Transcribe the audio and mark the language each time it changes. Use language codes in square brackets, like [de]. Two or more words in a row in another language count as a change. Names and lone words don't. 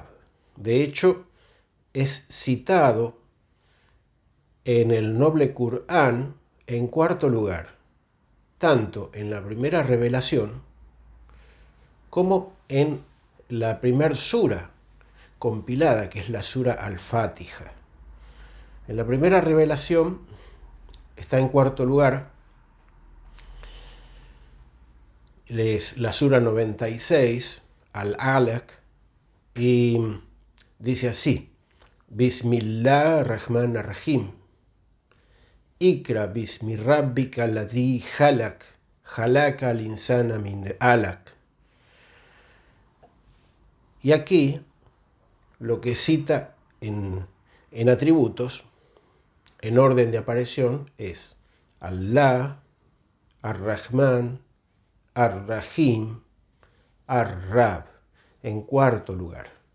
[es] De hecho, es citado en el noble Corán en cuarto lugar, tanto en la primera revelación como en la primer sura compilada, que es la sura Al-Fatiha. En la primera revelación está en cuarto lugar, es la sura 96, Al-Alaq, y dice así: [ar] بسم الله الرحمن الرحيم. اقرأ باسم ربك الذي خلق خلق الإنسان من علق. [es] Y aquí lo que cita en atributos, en orden de aparición, es Allah, Ar-Rahman, Ar-Rahim, Ar-Rab, en cuarto lugar.